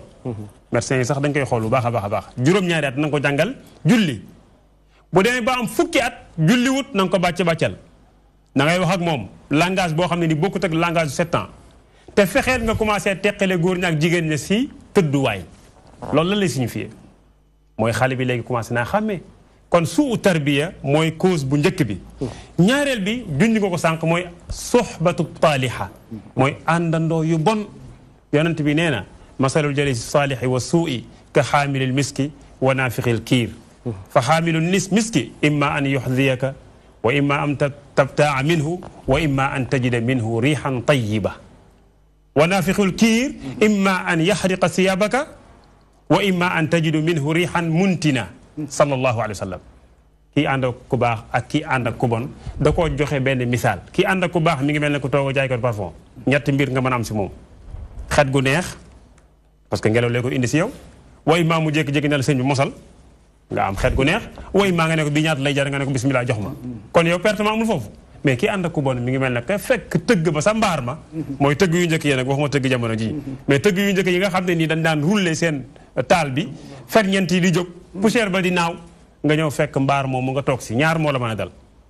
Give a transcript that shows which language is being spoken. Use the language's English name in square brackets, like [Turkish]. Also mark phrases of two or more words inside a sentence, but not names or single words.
[Wolof] médecins yi sax dañ koy xool bu baax a baax a baax juróom-ñaari at na nga ko jàngal julli bu demee ba am fukki at julli wut na nga ko bàccal na ngay wax ak moom langage boo xam ne ni bokkut ak langage 7 ans te fexeel nga commencé teqale góor ñi ak jigéen ñi si tëdduwaay loolu la lay signifié mooy xale bi léegi commencé naa xàmmee kon suu tarbiya mooy cause bu njëkk bi ñaareel bi junj nga ko sànq mooy soxbatu taaliha mooy àndandoo yu bon yonent bi nee na [Arabic] مثل الجليس الصالح والسوء كحامل المسك ونافخ الكير فحامل المسك إما أن يحذيك وإما أن تبتاع منه وإما أن تجد منه ريحا طيبة ونافخ الكير إما أن يحرق ثيابك وإما أن تجد منه ريحا منتنة صلى الله عليه وسلم [Wolof] kii ànd ak ku baax ak kii ànd ak ku bon da koo joxe benn misaal kii ànd ak ku baax mi ngi mel ne ku toog a jaay ko parfum ñetti mbir nga mën a am si moom xet gu neex [French] parce que [Wolof] ngelaw lee ko indi si yow way maa mu jékki-jékki ne la sëñ bi mosal nga am xet gu neex way maa nga ne ko bi ñaata lay jar nga ne ko bismillah jox ma kon yow perte ma amul foofu mais kii ànd ak ku bon mi ngi mel ne que fekk tëgg ba sa mbaar ma mooy tëgg yu njëkk yi nag waxuma tëgg jamono ji mais tëgg yu njëkk yi nga xam ne nii dañ daan rouler seen taal bi ferñeent yi di jóg poussière ba di naaw nga ñëw fekk mbaar moom mu nga toog si ñaar moo la mën a dal